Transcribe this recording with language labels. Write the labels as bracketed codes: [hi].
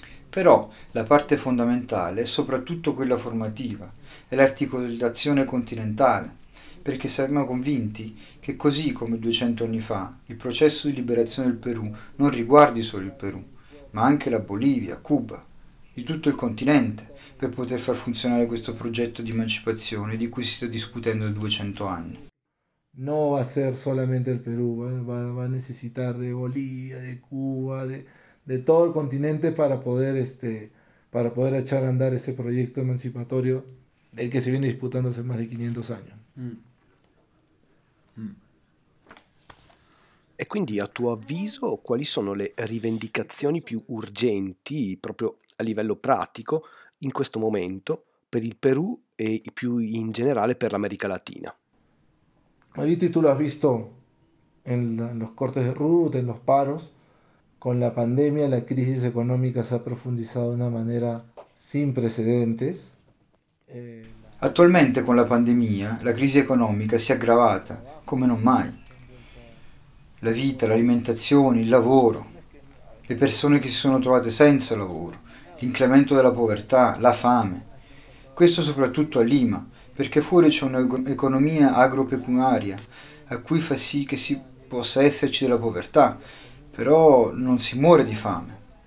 [it] Però la parte fondamentale è soprattutto quella formativa, è l'articolazione continentale, perché siamo convinti che così come 200 anni fa il processo di liberazione del Perù non riguardi solo il Perù, ma anche la Bolivia, Cuba, di tutto il continente, per poter far funzionare questo progetto di emancipazione di cui si sta discutendo da 200 anni. [es] No va a ser solamente el Perú, va a necesitar de Bolivia, de Cuba, de todo el continente para poder echar a andar ese proyecto emancipatorio del que se viene disputando hace más de 500 años. [it] E quindi a tuo avviso quali sono le rivendicazioni più urgenti proprio a livello pratico in questo momento per il Perù e più in generale per l'America Latina? [es] Ahorita tú lo has visto en los cortes de ruta, en los paros. Con la pandemia, la crisis económica se ha profundizado de una manera sin precedentes. [it] Attualmente con la pandemia, la crisi economica si è aggravata come non mai. La vita, l'alimentazione, il lavoro, le persone che si sono trovate senza lavoro, l'incremento della povertà, la fame. Questo soprattutto a Lima, perché fuori c'è un'economia agropecuaria a cui fa sì che si possa esserci della povertà, però non si muore di fame.